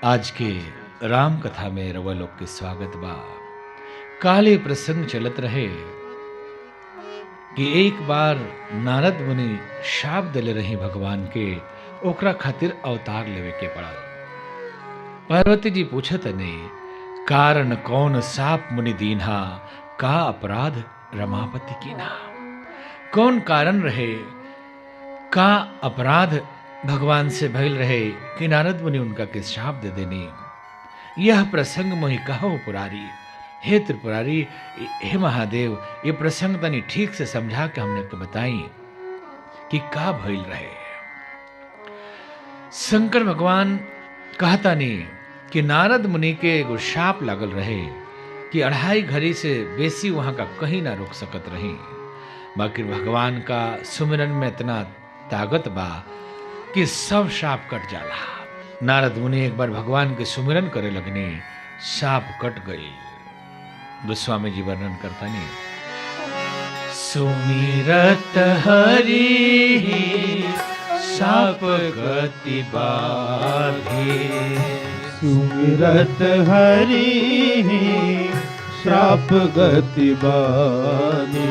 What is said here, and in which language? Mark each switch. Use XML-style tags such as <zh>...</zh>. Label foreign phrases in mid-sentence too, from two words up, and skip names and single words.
<bho>आज के राम कथा में रवा लोग के स्वागत बा। काले प्रसंग चलत रहे कि एक बार नारद मुनि शाप दिले रही भगवान के, ओकरा खातिर अवतार लेवे के पड़ा।</bho> <awa>पार्वती जी</awa> <bho>पूछत ने</bho> <awa>कारण कौन साप मुनि दीन्हा, का अपराध रमापति कीन्हा।</awa> <bho>कौन कारण रहे, का अपराध भगवान से भइल रहे कि नारद मुनि उनका के शाप दे देनी।</bho> <awa>यह प्रसंग मोहि कहो पुरारी।</awa> <bho>हे त्रिपुरारी, हे महादेव, ये प्रसंग तनी ठीक से समझा के हमने को बताई कि का भइल रहे। शंकर भगवान कहता नहीं कि नारद मुनि के एगो शाप लागल रहे कि 2.5 घड़ी से बेसी वहां का कहीं ना रुक सकत रही। बाकी भगवान का सुमिरन में इतना ताकत बा कि सब शाप कट जाला। नारद मुनि एक बार भगवान के सुमिरन करे लगने, शाप कट गई। गोस्वामी जी वर्णन करता नहीं,</bho> <awa>सुमिरत हरि शाप गति बाधे, सुमिरत हरि श्राप गति बानी।</awa>